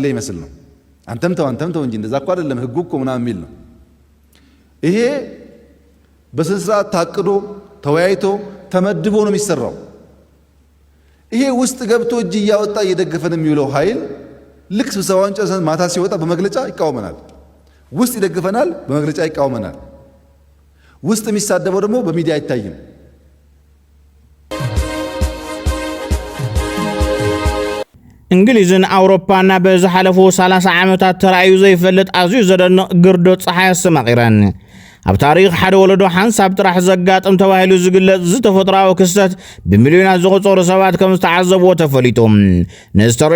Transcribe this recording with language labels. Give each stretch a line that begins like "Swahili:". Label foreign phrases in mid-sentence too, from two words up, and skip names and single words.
Amharic: ይመስል ነው አንተም ተው እንጂ እንደዛ እኮ አይደለም ህጉ እኮ ምናምን የሚል ነው ይሄ በስንስራት ታቅዶ ተወያይቶ ተመድቦ ነው የሚሰራው ይሄ ውስጥ ገብቶ እጅ ያወጣ እየደገፈን የሚውለው ኃይል ልክ ስብሰባውን ጨርሰን ማታ ሲወጣ በመግለጫ ይቃወመናል ውስጥ ይደግፈናል በመግለጫ ይቃወመናል ውስጥ የሚሳደበው ደግሞ በሚዲያ አይታይም
Tigrinya: እንግሊዝን አውሮፓና በዝሓለፉ 30 ዓመታት ተራእዩ ዘይፈልጥ ኣዝዩ ዘደንቕ ግርዶ ፀሓይ ኣሰማቒረን ኣብ ታሪኽ ሓደ ወለዶ ሓንሳብ ጥራሕ ዘጋጥም ተባሂሉ ዝግለጽ ዝተፈጥራዊ ክስተት ብሚልዮናት ዝቑጸሩ ሰባት ከም ዝተዓዘብዎ ተፈሊጡ ንዝተርእዮ